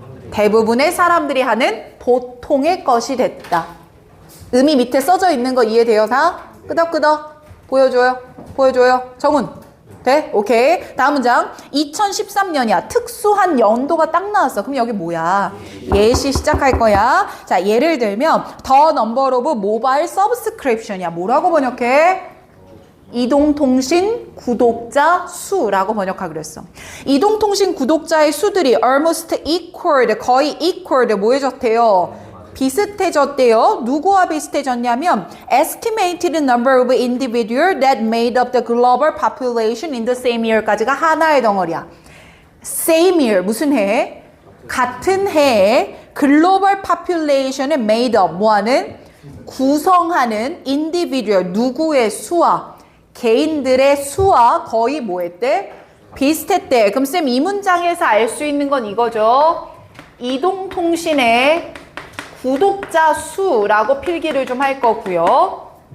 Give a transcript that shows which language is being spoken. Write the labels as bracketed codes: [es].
[ko] 대부분의 사람들이 하는 보통의 것이 됐다. 의미 밑에 써져 있는 거 이해돼요? 다? 끄덕끄덕. 보여줘요. 보여줘요. 정훈. 돼? 오케이. 다음 문장. 2013년이야. 특수한 연도가 딱 나왔어. 그럼 여기 뭐야? 예시 시작할 거야. 자, 예를 들면 [en] The number of mobile subscription이야. [ko] 뭐라고 번역해? 이동통신 구독자 수라고 번역하기로 했어. 이동통신 구독자의 수들이 almost equaled, 거의 equaled, 뭐 해졌대요? 비슷해졌대요. 누구와 비슷해졌냐면 [en] estimated number of individuals that made up the global population in the same year까지가 [ko] 하나의 덩어리야. same year, 무슨 해? 같은 해에 글로벌 population을 made up, 뭐하는? 구성하는 individual, 누구의 수와 개인들의 수와 거의 뭐 했대? 비슷했대. 그럼 쌤 이 문장에서 알 수 있는 건 이거죠. 이동통신의 구독자 수라고 필기를 좀 할 거고요.